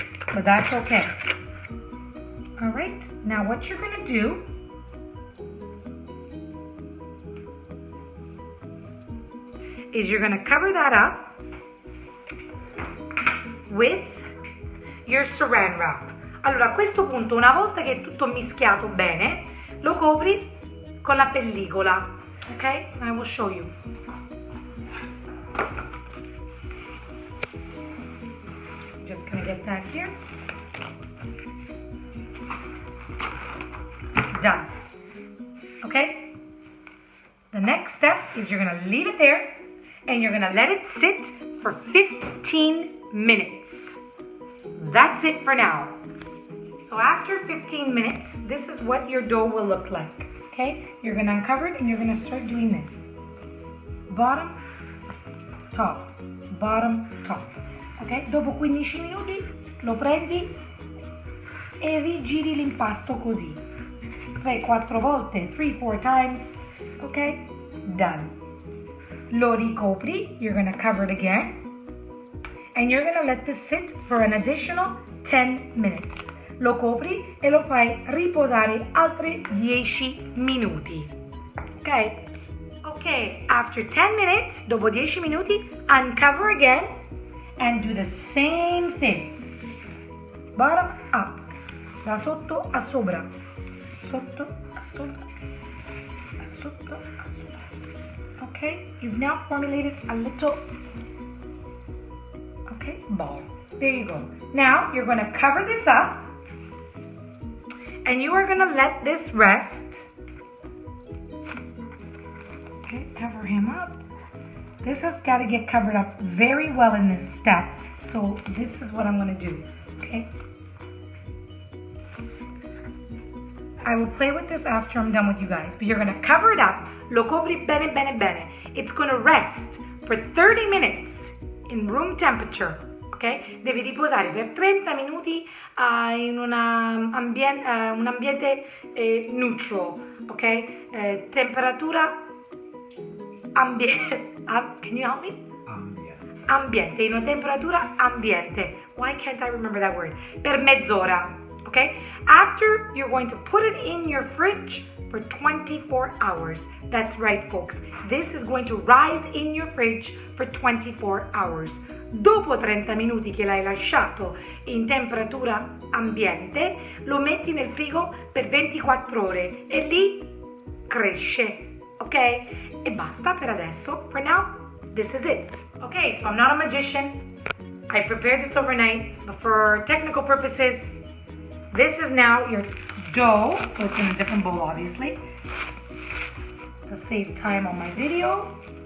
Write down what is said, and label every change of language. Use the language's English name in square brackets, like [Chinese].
[English] But that's okay. All right, now what you're going to do is you're going to cover that up with your saran wrap. [Italian] Allora, a questo punto, una volta che è tutto mischiato bene, lo copri con la pellicola. [English] Okay, I will show you. Just gonna get that here. Done. Okay? The next step is you're gonna leave it there and you're gonna let it sit for 15 minutes. That's it for now. So after 15 minutes, this is what your dough will look like. Okay, you're going to uncover it and you're going to start doing this. Bottom, top, bottom, top. [Italian] Ok, dopo 15 minuti lo prendi e rigiri l'impasto così. 3-4 volte, [English] 3-4 times. Ok, done. [Italian] Lo ricopri, [English] you're going to cover it again. and you're gonna let this sit for an additional 10 minutes. [Italian] Lo copri e lo fai riposare altri 10 minuti. Ok? [English] Ok, after 10 minutes, [Italian] dopo 10 minuti, [English] uncover again and do the same thing. Bottom up, [Italian] da sotto a sopra, sotto a sopra, da sotto a sopra. [English] Okay, you've now formulated a little, okay, ball. There you go. Now you're going to cover this up and you are going to let this rest. Okay, cover him up. This has got to get covered up very well in this step. So this is what I'm going to do. Okay. I will play with this after I'm done with you guys, but you're going to cover it up. [Italian] Lo copri bene bene bene. [English] It's going to rest for 30 minutes in room temperature. Ok? [Italian] Devi riposare per 30 minuti in un ambiente neutral. [English] Ok? [Italian] Temperatura ambiente. [English] Can you help me? Ambiente. [Italian] In una temperatura ambiente. [English] Why can't I remember that word? [Italian] Per mezz'ora. [English] Okay? After, you're going to put it in your fridge for 24 hours. That's right, folks. This is going to rise in your fridge for 24 hours. [Italian] Dopo 30 minuti che l'hai lasciato in temperatura ambiente, lo metti nel frigo per 24 ore e lì cresce. [English] Ok? [Italian] E basta per adesso. [English] For now, this is it. Okay, so I'm not a magician. I prepared this overnight, but for technical purposes, this is now your dough, so it's in a different bowl, obviously, to save time on my video.